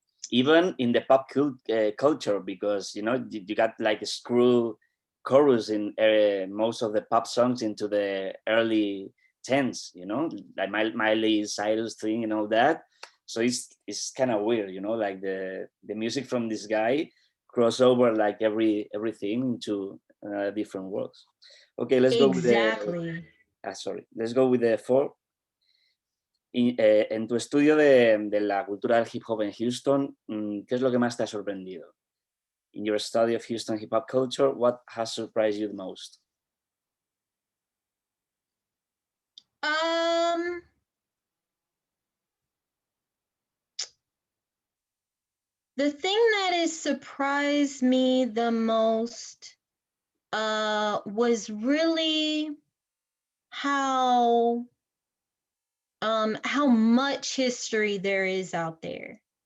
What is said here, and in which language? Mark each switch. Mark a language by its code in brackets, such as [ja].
[en] Even in the pop culture, because you got like a screw chorus in most of the pop songs into the early 10s, like Miley Cyrus thing and all that. So it's kind of weird, like the music from this guy crossover like everything into different worlds. Okay, let's go with the Exactly. sorry, let's go with the four. [es] En tu estudio de la cultura del hip hop en Houston, ¿qué es lo que más te ha sorprendido? [en] In your study of Houston hip hop culture, what has surprised you the most? Um, the thing that has surprised me the most was really how how much history there is out there.